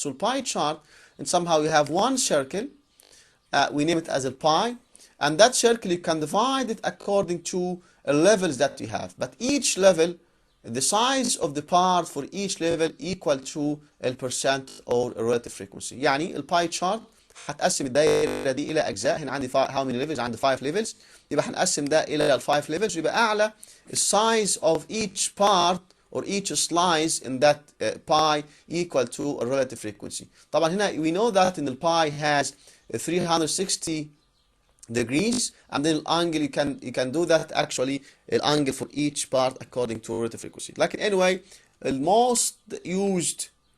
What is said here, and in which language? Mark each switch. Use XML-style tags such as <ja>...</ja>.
<en>So pie chart, and somehow you have one circle, we name it as a pie, and that circle you can divide it according to levels that you have, but each level the size of the part for each level equal to a percent or a relative frequency.</en> <ar>يعني الباي chart هتقسم الدايره دي الى اجزاء.</ar> <en>هنا عندي how many levels؟ عندي 5 levels،</en> <ar>يبقى هنقسم ده الى ال</ar> <en>5 levels، يبقى اعلى size of each part or each slice in that pie equal to a relative frequency. طبعا هنا we know that in the pie has 360 degrees, and then angle you can do that actually the angle for each part according to relative frequency. Like anyway, the most used</en>